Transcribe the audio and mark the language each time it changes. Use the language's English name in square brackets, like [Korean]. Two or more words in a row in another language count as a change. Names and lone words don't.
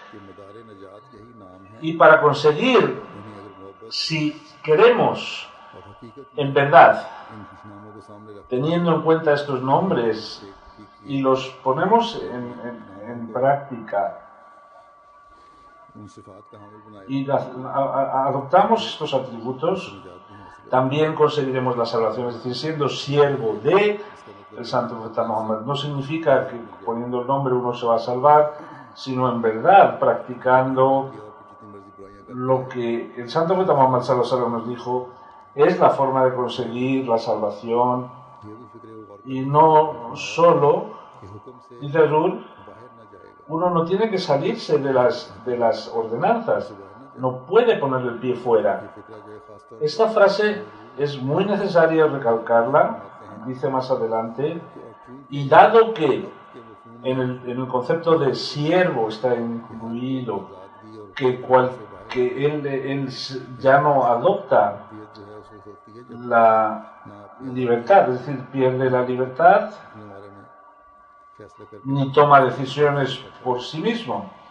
[Spanish] Y para conseguir, si queremos, en verdad, teniendo en cuenta estos nombres y los ponemos en práctica y adoptamos estos atributos, también conseguiremos la salvación. Es decir, siendo siervo de el santo profeta Muhammad no significa que poniendo el nombre uno se va a salvar, sino en verdad practicando lo que el santo profeta Muhammad [Arabic] صلى الله عليه وسلم [Spanish] nos dijo es la forma de conseguir la salvación, y no solo, dice Rul, uno no tiene que salirse de las ordenanzas, no puede poner el pie fuera. Esta frase es muy necesaria recalcarla, dice más adelante, y dado que en el concepto de siervo está incluido que él ya no adopta la libertad, es decir, pierde la libertad ni toma decisiones por sí mismo.